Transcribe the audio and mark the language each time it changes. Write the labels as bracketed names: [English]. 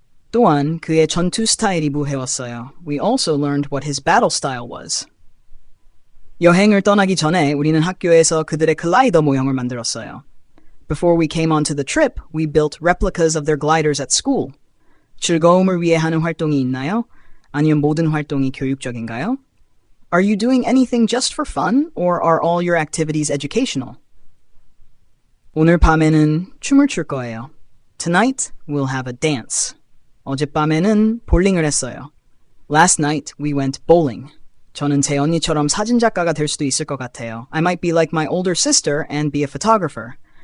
[Korean] 또한 그의 전투 스타일이 배웠어요. [English] We also learned what his battle style was. [Korean] 여행을 떠나기 전에 우리는 학교에서 그들의 글라이더 모형을 만들었어요. [English] Before we came onto the trip, we built replicas of their gliders at school. [Korean] 즐거움을 위해 하는 활동이 있나요? 아니면 모든 활동이 교육적인가요? [English] Are you doing anything just for fun, or are all your activities educational? [Korean] 오늘 밤에는 춤을 출 거예요. [English] Tonight, we'll have a dance. [Korean] 어젯밤에는 볼링을 했어요. [English] Last night, we went bowling. [Korean] 저는 제 언니처럼 사진작가가 될 수도 있을 것 같아요. [English] I might be like my older sister and be a photographer.